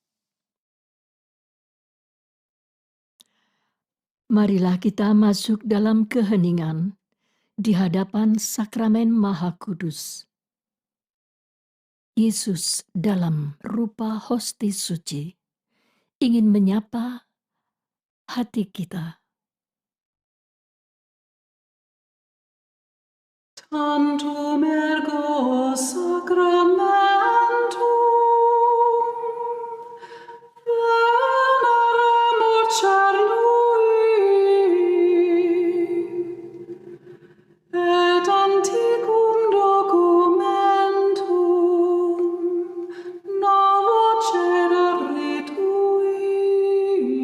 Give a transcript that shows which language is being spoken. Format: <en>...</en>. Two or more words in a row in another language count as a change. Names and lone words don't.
<id>Marilah kita masuk dalam keheningan di hadapan sakramen Maha Kudus. Yesus dalam rupa hostia suci ingin menyapa hati kita.</id> <la>Tantum ergo sacramentum veneremur et antiquum documentum novo cerere tui.</la>